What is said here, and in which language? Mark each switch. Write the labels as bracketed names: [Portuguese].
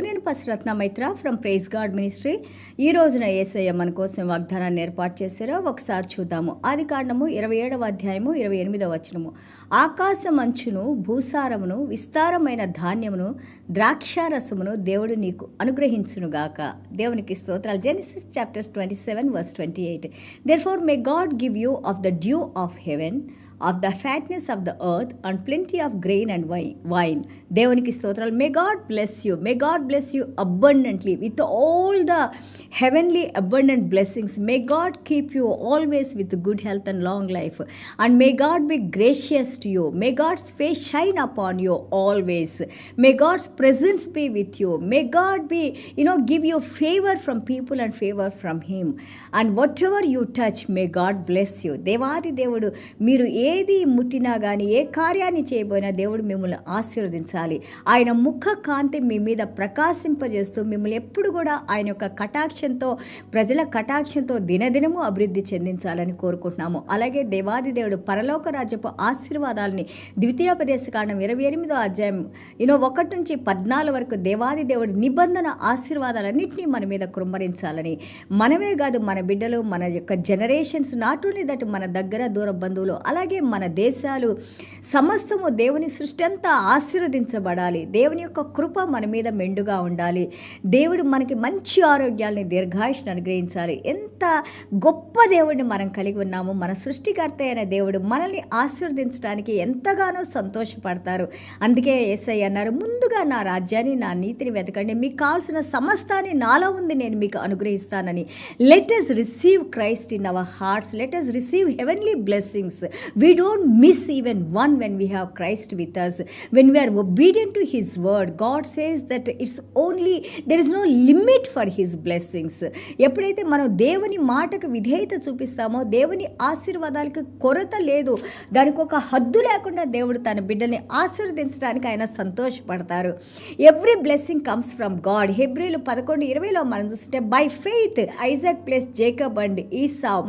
[Telugu] నేను పసిరత్న Maitra from praise God ministry. ఈ రోజున యేసయ్య మన కోసం వాగ్దానాన్ని ఏర్పాటు చేశారో ఒకసారి చూద్దాము. ఆదికాండము 27వ అధ్యాయము 28వ వచనము. ఆకాశమంచును భూసారమును విస్తారమైన ధాన్యమును ద్రాక్షారసమును దేవుడు నీకు అనుగ్రహించునుగాక. దేవునికి స్తోత్రాలు. [English] Genesis chapters 27 verse 28. Therefore may God give you of the dew of heaven, of the fatness of the earth, and plenty of grain and wine. [Telugu] దేవునికి స్తోత్రాలు. [English] May God bless you. May God bless you abundantly with all the heavenly abundant blessings. May God keep you always with good health and long life. And may God be gracious to you. May God's face shine upon you always. May God's presence be with you. May God be, give you favor from people and favor from Him. And whatever you touch, may God bless you. [Telugu] దేవాది దేవుడు మీరు ఏది ముట్టినా కానీ ఏ కార్యాన్ని చేయబోయినా దేవుడు మిమ్మల్ని ఆశీర్వదించాలి. ఆయన ముఖ కాంతి మీ మీద ప్రకాశింపజేస్తూ మిమ్మల్ని ఎప్పుడు కూడా ఆయన యొక్క కటాక్షంతో, ప్రజల కటాక్షంతో దినదినము అభివృద్ధి చెందించాలని కోరుకుంటున్నాము. అలాగే దేవాది దేవుడు పరలోక రాజ్యపు ఆశీర్వాదాలని ద్వితీయోపదేశకాండం 28వ అధ్యాయం 1 నుంచి 14 వరకు దేవాది దేవుడు నిబంధన ఆశీర్వాదాలన్నింటినీ మన మీద కృమ్మరించాలని, మనమే కాదు మన బిడ్డలు, మన యొక్క జనరేషన్స్, [English] not only that [Telugu] మన దగ్గర దూర బంధువులు, అలాగే మన దేశాలు సమస్తము దేవుని సృష్టి అంతా ఆశీర్వదించబడాలి. దేవుని యొక్క కృప మన మీద మెండుగా ఉండాలి. దేవుడు మనకి మంచి ఆరోగ్యాల్ని, దీర్ఘాయుష్ని అనుగ్రహించాలి. ఎంత గొప్ప దేవుడిని మనం కలిగి ఉన్నాము. మన సృష్టికర్త అయిన దేవుడు మనల్ని ఆశీర్వదించడానికి ఎంతగానో సంతోషపడతారు. అందుకే యేసయ్య అన్నారు, ముందుగా నా రాజ్యాన్ని, నా నీతిని వెతకండి, మీకు కావాల్సిన సమస్తాన్ని నాలో ఉంది నేను మీకు అనుగ్రహిస్తానని. [English] Let us receive Christ in our hearts. Let us receive heavenly blessings. We don't miss even one when we have Christ with us. When we are obedient to His word, God says that there is no limit for His blessings. [Telugu] ఎప్పుడైతే మనం దేవుని మాటకు విధేయత చూపిస్తామో దేవుని ఆశీర్వాదాలకు కొరత లేదు. దానికి ఒక హద్దు లేకుండా దేవుడు తన బిడ్డని ఆశీర్వదించడానికి ఆయన సంతోషపడతారు. [English] Every blessing comes from God. [Telugu] హెబ్రీలు 11:20లో మనం చూస్తుంటే [English] By faith Isaac blessed Jacob and Esau.